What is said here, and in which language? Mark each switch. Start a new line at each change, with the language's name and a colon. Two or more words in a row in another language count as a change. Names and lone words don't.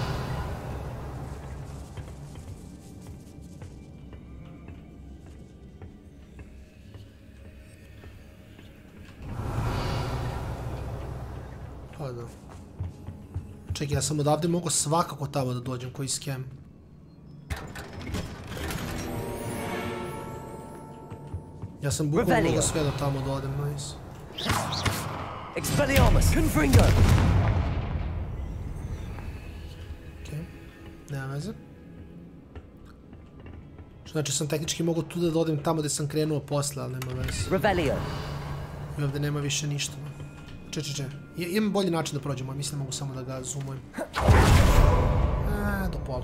Serbian: Pa da. Čekaj, ja sam odavde mogao svakako tamo da dođem, koji skem. Ja sam bukvalno mogao sve da tamo dođem, nice. Expelliarmus. Confringo. Okej, nema veze. Znači sam tehnički mogao tu da dođem tamo gdje sam krenuo posle, ali nema veze. Revelio. I ovdje nema više ništa. Če. Imam bolji način da prođemo, mislim da mogu samo da ga zoomujem.